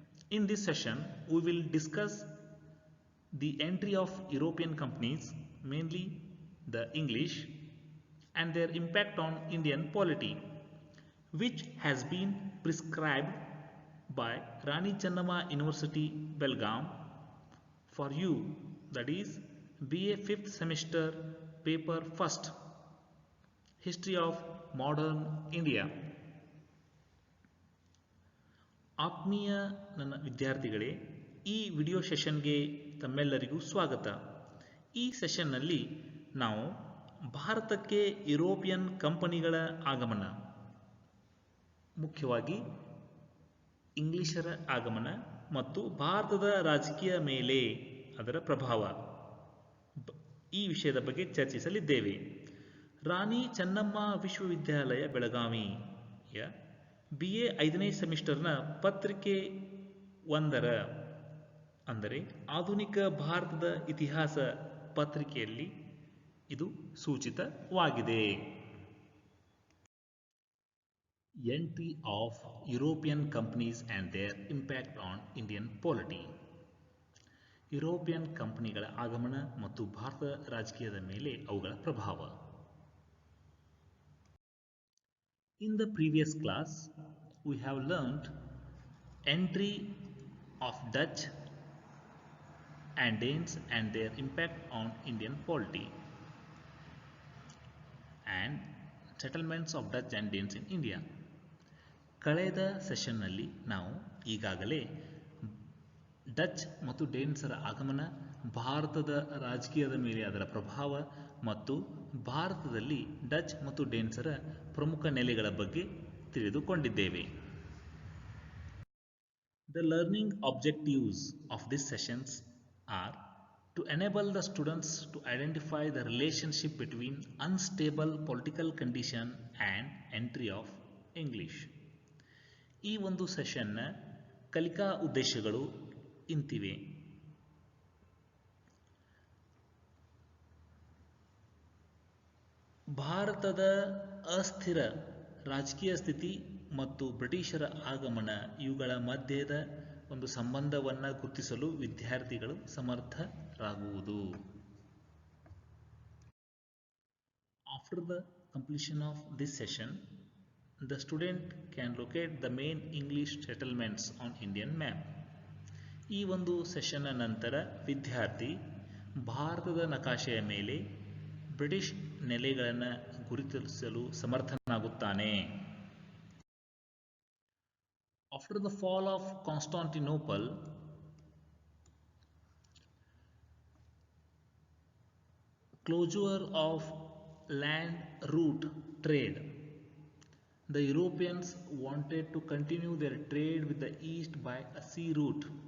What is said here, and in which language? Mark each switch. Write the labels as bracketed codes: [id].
[en] In this session, we will discuss the entry of European companies, mainly the English, and their impact on Indian polity, which has been prescribed by Rani Channamma University, Belgaum, for you, that is BA 5th semester, paper 1st, History of Modern India. [kn] ಆತ್ಮೀಯ ನನ್ನ ವಿದ್ಯಾರ್ಥಿಗಳೇ, ಈ video ಸೆಷನ್ಗೆ ತಮ್ಮೆಲ್ಲರಿಗೂ ಸ್ವಾಗತ. ಈ ಸೆಷನ್ನಲ್ಲಿ ನಾವು ಭಾರತಕ್ಕೆ European ಕಂಪನಿಗಳ ಆಗಮನ, ಮುಖ್ಯವಾಗಿ ಇಂಗ್ಲಿಷರ ಆಗಮನ ಮತ್ತು ಭಾರತದ ರಾಜಕೀಯ ಮೇಲೆ ಅದರ ಪ್ರಭಾವ, ಈ ವಿಷಯದ ಬಗ್ಗೆ ಚರ್ಚಿಸಲಿದ್ದೇವೆ. ರಾಣಿ ಚೆನ್ನಮ್ಮ ವಿಶ್ವವಿದ್ಯಾಲಯ ಬೆಳಗಾವಿಯ BA 5ನೇ ಸೆಮಿಸ್ಟರ್ನ ಪತ್ರಿಕೆ 1ರ ಅಂದರೆ ಆಧುನಿಕ ಭಾರತದ ಇತಿಹಾಸ ಪತ್ರಿಕೆಯಲ್ಲಿ ಇದು ಸೂಚಿತವಾಗಿದೆ. [en] Entry of European companies and their impact on Indian polity. [kn] European ಕಂಪನಿಗಳ ಆಗಮನ ಮತ್ತು ಭಾರತ ರಾಜಕೀಯದ ಮೇಲೆ ಅವುಗಳ ಪ್ರಭಾವ. [en] In the previous class, we have learned entry of Dutch and Danes and their impact on Indian polity and settlements of Dutch and Danes in India. [kn] ಕಳೆದ ಸೆಷನ್ನಲ್ಲಿ ನಾವು ಈಗಾಗಲೇ ಡಚ್ ಮತ್ತು ಡೇನ್ಸರ ಆಗಮನ, ಭಾರತದ ರಾಜಕೀಯದ ಮೇಲೆ ಅದರ ಪ್ರಭಾವ ಮತ್ತು ಭಾರತದಲ್ಲಿ ಡಚ್ ಮತ್ತು ಡೇನ್ಸರ ಪ್ರಮುಖ ನೆಲೆಗಳ ಬಗ್ಗೆ ತಿಳಿದುಕೊಂಡಿದ್ದೇವೆ. [en] The learning objectives of these sessions are to enable the students to identify the relationship between unstable political condition and entry of English. [kn] ಈ ಒಂದು ಸೆಷನ್ನ ಕಲಿಕಾ ಉದ್ದೇಶಗಳು ಇಂತಿವೆ. ಭಾರತದ ಅಸ್ಥಿರ ರಾಜಕೀಯ ಸ್ಥಿತಿ ಮತ್ತು ಬ್ರಿಟಿಷರ ಆಗಮನ, ಇವುಗಳ ಮಧ್ಯದ ಒಂದು ಸಂಬಂಧವನ್ನು ಗುರುತಿಸಲು ವಿದ್ಯಾರ್ಥಿಗಳು ಸಮರ್ಥರಾಗುವುದು. [en] After the completion of this session, the student can locate the main English settlements on Indian map. [kn] ಈ ಒಂದು ಸೆಷನ್ನ ನಂತರ ವಿದ್ಯಾರ್ಥಿ ಭಾರತದ ನಕಾಶೆಯ ಮೇಲೆ ಬ್ರಿಟಿಷ್ ನೆಲೆಗಳನ್ನು ಗುರುತಿಸಲು ಸಮರ್ಥನಾಗುತ್ತಾನೆ. [en] After the fall of Constantinople, closure of land route trade, the Europeans wanted to continue their trade with the East by a sea route.